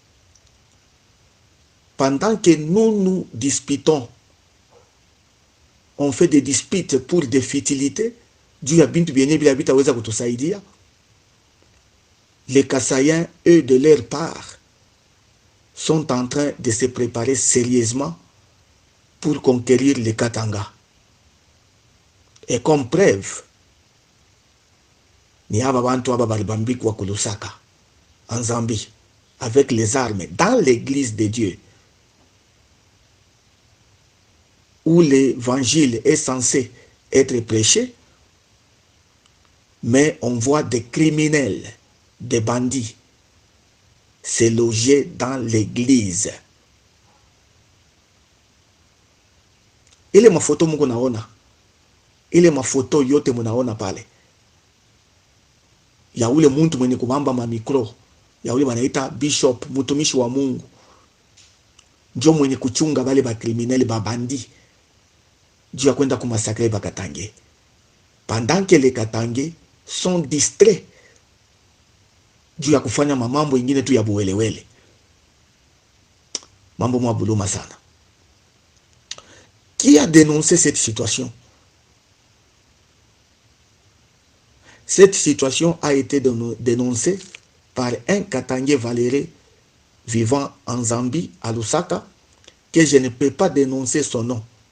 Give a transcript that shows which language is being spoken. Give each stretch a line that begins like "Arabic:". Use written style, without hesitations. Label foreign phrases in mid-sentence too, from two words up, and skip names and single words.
French: Pendant que nous disputons, on fait des disputes pour des futilités, les Kasaïens, eux, de leur part, sont en train de se préparer sérieusement pour conquérir les Katanga. Et comme preuve,
Bemba: ni aba bantu aba balibambi kwa Lusaka,
French: en Zambie, avec les armes, dans l'église de Dieu, où l'évangile est censé être prêché, mais on voit des criminels, des bandits, se loger dans l'église.
Swahili: Ile mafoto mungu naona, ile mafoto yote munaona pale, ya ule muntu mwenye kubamba mamikro, ya ule wanaita bishop, mutumishi wa Mungu, njo mwenye kuchunga bale ba criminels, ba bandi, juu ya kwenda kumasakre ba Katangais.
French: Pendant que les Katangais sont distraits
Swahili: juu ya kufanya mambo ingine tu ya buwelewele. Mambo mwabuluma sana.
French: Qui a dénoncé cette situation? Cette situation a été dénoncée par un Katangais Valéré vivant en Zambie, à Lusaka, que je ne peux pas dénoncer son nom.